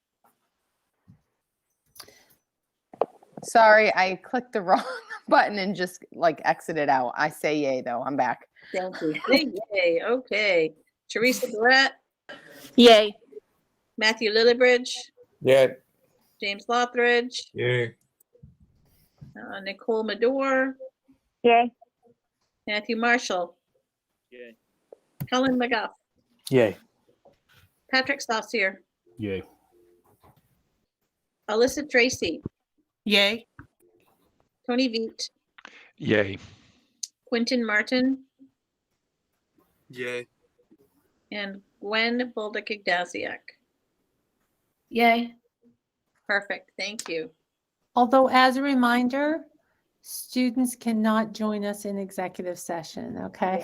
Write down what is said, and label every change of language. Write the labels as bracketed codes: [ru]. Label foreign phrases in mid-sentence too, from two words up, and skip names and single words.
[en] Sorry, I clicked the wrong button and just like exited out. I say yay though. I'm back. thank you. Yay, okay. Teresa Barrett, Yay. Matthew Lillibridge, Yeah. James Lothridge, Yeah. Nicole Medor, Yay. Matthew Marshall, Yay. Helen McGuff, Yay. Patrick Saucier, Yay. Alyssa Tracy, Yay. Tony Veet, Yay. Quentin Martin, Yay. and Gwen Bolduc-Igdaziak. Yay. Perfect, thank you. Although as a reminder, students cannot join us in executive session, okay?